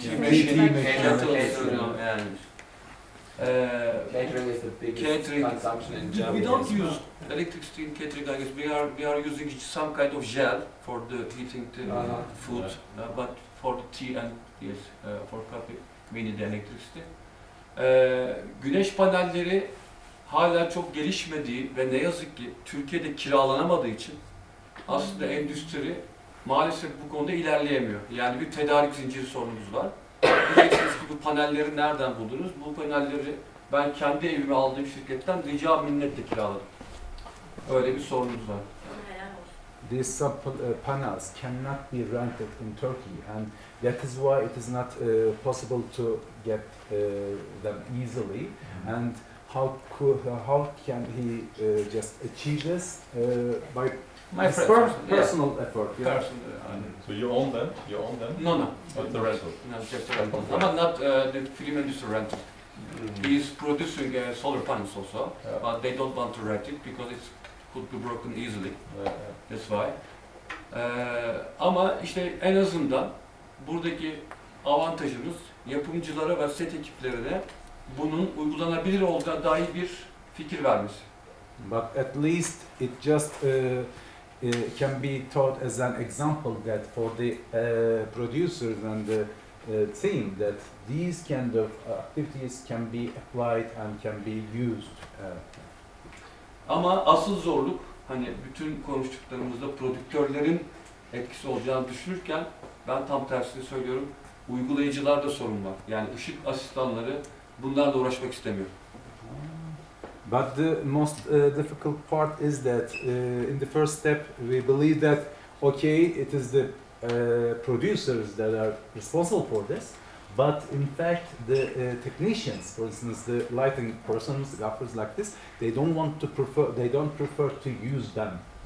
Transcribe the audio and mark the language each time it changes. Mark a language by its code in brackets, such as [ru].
[en] Catering is the biggest Catering. consumption in Germany. We don't as well. use electricity in catering, I guess. We are using some kind of gel for the heating the food, but for the tea and yes, for coffee, we need electricity. [tr] Güneş panelleri hala çok gelişmediği ve ne yazık ki Türkiye'de kiralanamadığı için aslında endüstri maalesef bu konuda ilerleyemiyor. Yani bir tedarik zinciri sorunumuz var. Diyeceksiniz ki bu panelleri nereden buldunuz? Bu panelleri ben kendi evime aldığım şirketten rica minnetle kiraladım. Öyle bir sorunumuz var. [en] These panels cannot be rented in Turkey, and that is why it is not possible to get them easily. And how can he just achieve this by My his friends, personal effort? Yeah. So you own them? You own them? No. But the rental? No, just the rental. But not the film industry rental. He's producing solar panels also, but they don't want to rent it because it could be broken easily. That's why. [tr] Ama işte en azından buradaki avantajımız yapımcılara ve set ekiplerine bunun uygulanabilir olduğuna dair bir fikir vermesi. [en] But at least it just can be taught as an example that for the producers and the team that these kind of activities can be applied and can be used. [tr] Ama asıl zorluk hani bütün konuştuklarımızda prodüktörlerin etkisi olacağını düşünürken ben tam tersini söylüyorum. Uygulayıcılarda sorun var. Yani ışık asistanları bunlarla uğraşmak istemiyor. [en] But the most difficult part is that in the first step we believe that okay, it is the producers that are responsible for this, but in fact the technicians, for instance the lighting persons, gaffers like this, they don't prefer to use them.